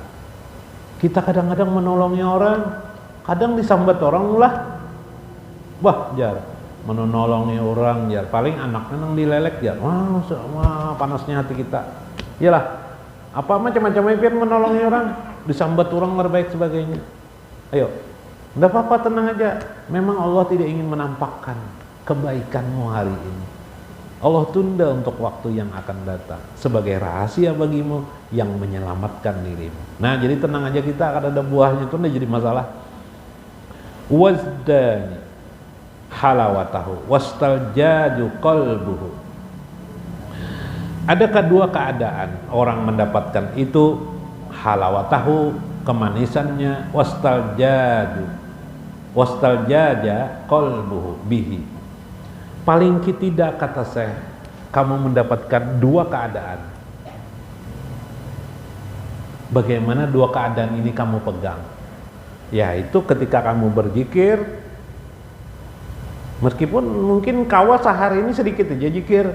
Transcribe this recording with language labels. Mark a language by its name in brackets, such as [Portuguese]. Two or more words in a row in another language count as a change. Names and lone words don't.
[Banjar] Kita kadang-kadang menolongnya orang, kadang disambat orang lah. Wah, jar menolongnya orang jar, paling anaknya nang dilelek jar. Wah, panasnya hati kita. Iyalah. Apa macam-macam pian menolongnya orang, disambat orang terbaik sebagainya. [Indonesian] Ayo, enggak apa-apa, tenang aja. Memang Allah tidak ingin menampakkan kebaikanmu hari ini. Allah tunda untuk waktu yang akan datang sebagai rahasia bagimu yang menyelamatkan dirimu. Nah, jadi tenang aja, kita akan ada buahnya, itu enggak jadi masalah. [Arabic] وجد حلاوته واستلذ قلبه. [Indonesian] Adakah dua keadaan orang mendapatkan itu, halawatahu, kemanisannya, [Arabic] واستلذ قلبه به. [Indonesian] Paling tidak, kata saya, kamu mendapatkan dua keadaan. Bagaimana dua keadaan ini kamu pegang? Yaitu ketika kamu berzikir, meskipun mungkin kawa sehari ini sedikit aja zikir.